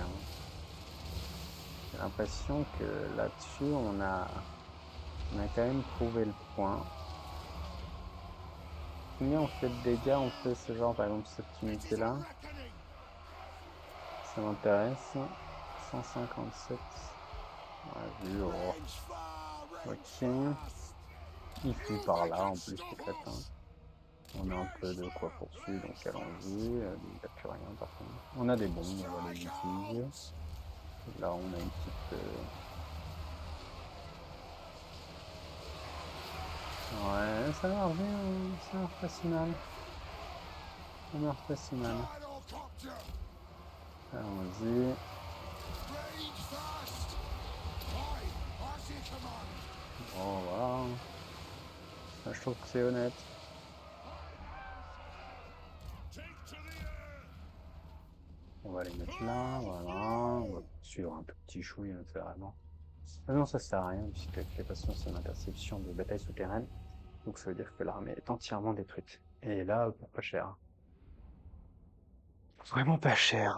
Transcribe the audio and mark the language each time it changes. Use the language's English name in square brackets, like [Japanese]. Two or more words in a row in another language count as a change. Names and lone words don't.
[French] J'ai l'impression que là-dessus, on a quand même prouvé le point. Combien on fait de dégâts, on fait ce genre, par exemple cette unité-là, [English] Reckoning! [French] ça m'intéresse. 157. Ouais, vu, oh. [English] Range far, range [French] Ok. [English] fast! [French] Il fuit par là, en plus, les crétins. On a un peu de quoi poursuivre, donc allons-y. Il n'y a plus rien, par contre. On a des bombes, on va les [English] Strike [French] utiliser. [English] out! [French] Là, on a une petite... Ouais, ça marche bien, ça marche pas si mal. Ça marche pas si mal. [English] Gyrocopter! [French] Allons-y. [English] Range fast! Aye, as you command! [French] Bon, voilà. Là, je trouve que c'est honnête. [English] Take to the air! [French] On va les mettre là, voilà. On va suivre un peu petit chouille, hein, c'est vraiment... Ah non, ça sert à rien, puisque de toute façon, c'est une interception de bataille souterraine. Donc ça veut dire que l'armée est entièrement détruite. Et là, pour pas cher. Vraiment pas cher.